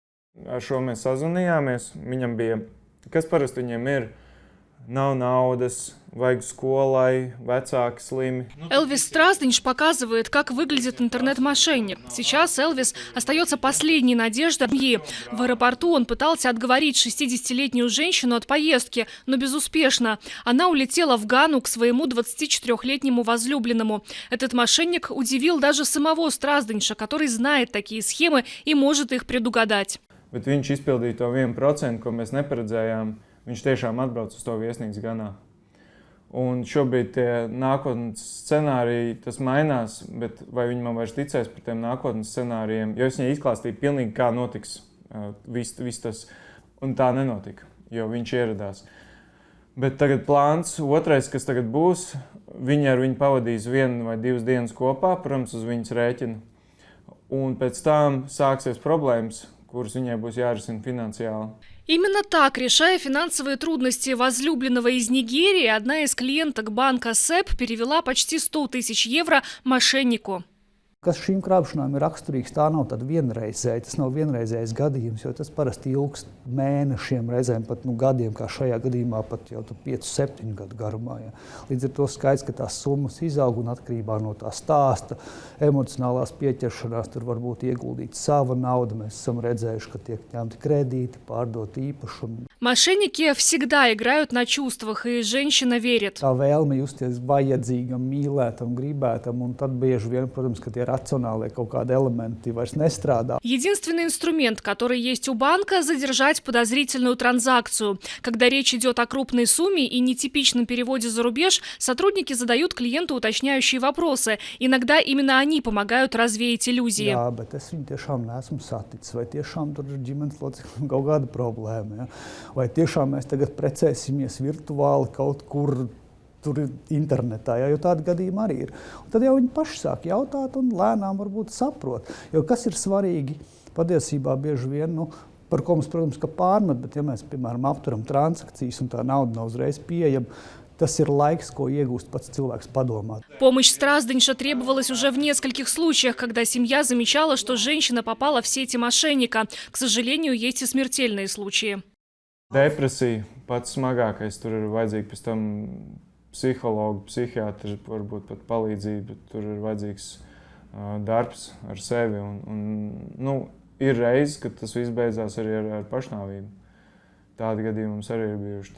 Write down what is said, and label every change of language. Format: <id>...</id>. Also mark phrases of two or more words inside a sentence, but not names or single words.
<lv>Ar šo mēs sazvanījāmies. Viņam bija, kas parasti viņiem ir, nav naudas, vajag skolai, vecāki slimi.</lv> <ru>Элвис Страздинч показывает, как выглядит интернет-мошенник. Сейчас Элвис остается последней надеждой семьи. В аэропорту он пытался отговорить 60-летнюю женщину от поездки, но безуспешно. Она улетела в Гану к своему 24-летнему возлюбленному. Этот мошенник удивил даже самого Страздинча, который знает такие схемы и может их предугадать.</ru> <lv>Bet viņš izpildīja to 1%, ko mēs neparedzējām. Viņš tiešām atbrauc uz to viesnīcu Ganā. Un šobrīd tie nākotnes scenāriji, tas mainās, bet vai viņi man vairs ticēs par tiem nākotnes scenārijiem? Jo es viņai izklāstīju pilnīgi, kā notiks viss tas, un tā nenotika, jo viņš ieradās. Bet tagad plāns, otrais, kas tagad būs, viņi ar viņu pavadīs 1 vai 2 dienas kopā, protams, uz viņas rēķina. Un pēc tam sāksies problēmas, kuras viņai būs jārisina finansiāli.</lv> <ru>Именно так, решая финансовые трудности возлюбленного из Нигерии, одна из клиенток банка СЭП перевела почти 100 000 евро мошеннику.</ru> <lv>Kas šīm krāpšanām ir raksturīgs, tā nav tāda vienreizēja, tas nav vienreizējs gadījums, jo tas parasti ilgst mēnešiem, reizēm pat gadiem, kā šajā gadījumā pat jau 5-7 gadu garumā. Ja. Līdz ar to skaidrs, ka tās summas izaug un atkarībā no tā stāsta, emocionālās pieķeršanās, tur var būt ieguldīta sava nauda. Mēs esam redzējuši, ka tiek ņemti kredīti, pārdot īpašumu.</lv> <ru>Мошенники всегда играют на чувствах, и женщина верит.</ru> <lv>Tā vēlme justies vajadzīgam, mīlētam, gribētam, un tad bieži vien, protams, ka tie рациональные kaut kādi элементы вairs nestrādā.</lv> <ru>Единственный инструмент, который есть у банка – задержать подозрительную транзакцию. Когда речь идет о крупной сумме и нетипичном переводе за рубеж, сотрудники задают клиенту уточняющие вопросы. Иногда именно они помогают развеять иллюзии.</ru> <lv>Jā, bet es viņu tiešām neesmu saticis. Vai tiešām tur ir ģimenes locekļiem kaut kāda problēma? Ja? Vai tiešām mēs tagad precēsimies virtuāli kaut kur tur internetā, ja, jo tādi gadījumi arī ir. Un tad jau viņi paši sāk jautāt un lēnām varbūt saprot. Jo kas ir svarīgi, patiesībā bieži vien, par ko mums, protams, ka pārmet, bet ja mēs, piemēram, apturam transakcijas un tā nauda nav uzreiz pieejama, tas ir laiks, ko iegūst pats cilvēks padomāt.</lv> <ru>Помощь Страздинча требовалась уже в нескольких случаях, когда семья замечала, что женщина попала в сети мошенника. К сожалению, есть и смертельные случаи.</ru> <lv>Depresija pats smagākais, tur ir vajadzīgi pēc tam psihologi, psihiatri, varbūt pat palīdzība, bet tur ir vajadzīgs darbs ar sevi. Ir reizes, kad tas viss beidzās arī ar pašnāvību. Tādi gadījumi mums arī ir bijuši.</lv>